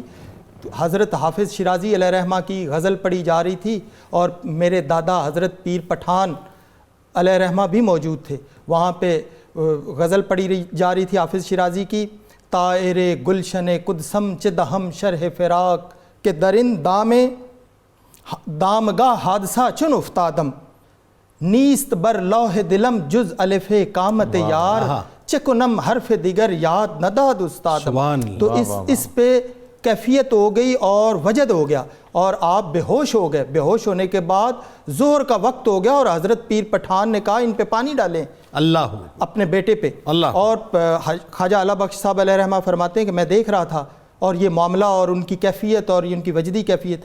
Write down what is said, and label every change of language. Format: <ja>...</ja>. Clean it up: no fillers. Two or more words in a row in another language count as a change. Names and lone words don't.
<ur>حضرت حافظ شیرازی</ur> <ar>علیہ رحمہ</ar> <ur>کی غزل پڑھی جا رہی تھی اور میرے دادا حضرت پیر پٹھان علیہ رحمہ بھی موجود تھے. وہاں پہ غزل پڑھی جا رہی تھی حافظ شیرازی کی،</ur> <fa>طائر گلشن قدسم چدہم شرح فراق کہ درند دامگاہ حادثہ چن افتادم، نیست بر لوح دلم جز الف کامت یار چکنم حرف دیگر یاد نداد استادم.</fa> <ur>تو اس پہ کیفیت ہو گئی اور وجد ہو گیا اور آپ بے ہوش ہو گئے. بے ہوش ہونے کے بعد ظہر کا وقت ہو گیا اور حضرت پیر پٹھان نے کہا ان پہ پانی ڈالیں اللہ اپنے بیٹے پہ. اور خواجہ اللہ بخش صاحب</ur> <ar>علیہ رحمہ</ar> <ur>فرماتے ہیں کہ میں دیکھ رہا تھا اور یہ معاملہ اور ان کی کیفیت اور ان کی وجدی کیفیت.</ur>